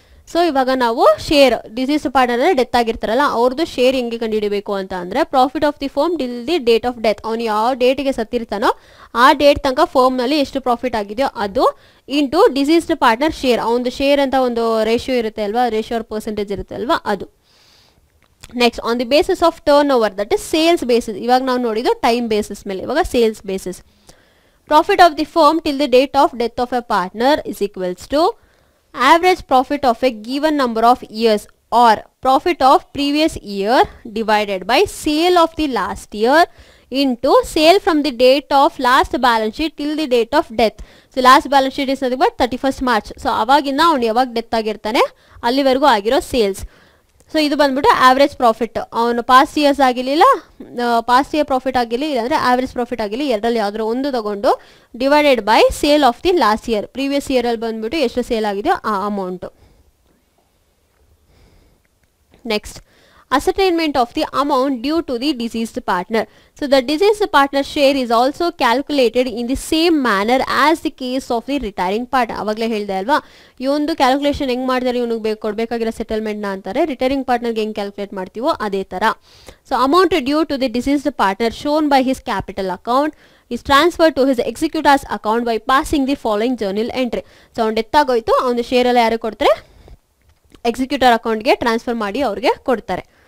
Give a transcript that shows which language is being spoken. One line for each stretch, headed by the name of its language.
Kannada: So ಇವಾಗ ನಾವು share deceased partner death ಆಗಿರ್ತಾರಲ್ಲ ಅವ್ರದ್ದು ಶೇರ್ ಹೆಂಗೆ ಕಂಡುಹಿಡಬೇಕು ಅಂತ ಅಂದರೆ
English: profit of the firm till the date of death,
Kannada: ಅವ್ನು ಯಾವ ಡೇಟಿಗೆ ಸತ್ತಿರ್ತಾನೋ ಆ ಡೇಟ್ ತನಕ ಫರ್ಮ್ನಲ್ಲಿ ಎಷ್ಟು ಪ್ರಾಫಿಟ್ ಆಗಿದೆಯೋ ಅದು ಇಂಟು ಡಿಸೀಸ್ಡ್ ಪಾರ್ಟ್ನರ್ ಶೇರ್, ಅವನದು ಶೇರ್ ಅಂತ ಒಂದು ರೇಷಿಯೋ ಇರುತ್ತೆ ಅಲ್ವಾ, ರೇಷಿಯೋ ಆರ್ ಪರ್ಸೆಂಟೇಜ್ ಇರುತ್ತೆ ಅಲ್ವಾ ಅದು.
English: Next, on the basis of turnover that is sales basis.
Kannada: ಇವಾಗ ನಾವು ನೋಡಿದ್ದು ಟೈಮ್ ಬೇಸಿಸ್ ಮೇಲೆ, ಇವಾಗ sales basis.
English: Profit of the firm till the date of death of a partner is equals to average profit of a given number of years or profit of previous year divided by sale of the last year into sale from the date of last balance sheet till the date of death. So last balance sheet is nothing but 31st March.
Kannada: So ಅವಾಗಿಂದ ಅವನು ಯಾವಾಗ death ಆಗಿರ್ತಾನೆ ಅಲ್ಲಿವರೆಗೂ ಆಗಿರೋ sales. So ಇದು ಬಂದ್ಬಿಟ್ಟು average profit. ಅವನು past years ಆಗಿರಲಿಲ್ಲ, ಪಾಸ್ಟ್ ಇಯರ್ ಪ್ರಾಫಿಟ್ ಆಗಿರಲಿ, ಇಲ್ಲಾಂದರೆ ಆವ್ರೇಜ್ ಪ್ರಾಫಿಟ್ ಆಗಿರಲಿ, ಎರಡರಲ್ಲಿ ಯಾವ್ದಾರು ಒಂದು ತಗೊಂಡು
English: Divided by sale of the last year.
Kannada: Previous ಇಯರಲ್ಲಿ ಬಂದ್ಬಿಟ್ಟು ಎಷ್ಟು ಸೇಲ್ ಆಗಿದೆಯೋ ಆ amount.
English: Next, ascertainment of the amount due to the deceased partner. So the deceased partner share is also calculated in the same manner as the case of the retiring partner.
Kannada: ಅವಾಗಲೇ ಹೇಳಿದೆ ಅಲ್ವಾ, ಈ ಒಂದು calculation ಹೆಂಗೆ ಮಾಡ್ತಾರೆ, ಇವನಿಗೆ ಕೊಡಬೇಕಾಗಿರೋ ಸೆಟಲ್ಮೆಂಟ್ನ ಅಂತಾರೆ. Retiring ಪಾರ್ಟ್ನರ್ಗೆ ಹೆಂಗೆ ಕ್ಯಾಲ್ಕುಲೇಟ್ ಮಾಡ್ತೀವೋ ಅದೇ ಥರ.
English: So amount due to the deceased partner shown by his capital account is transferred to his executor's account by passing the following journal entry.
Kannada: So ಅವ್ನು ಡೆತ್ ಆಗೋಯ್ತು, ಅವನ ಶೇರ್ ಎಲ್ಲ ಯಾರು ಕೊಡ್ತಾರೆ, ಎಕ್ಸಿಕ್ಯೂಟರ್ ಅಕೌಂಟ್ಗೆ ಟ್ರಾನ್ಸ್ಫರ್ ಮಾಡಿ ಅವ್ರಿಗೆ ಕೊಡ್ತಾರೆ.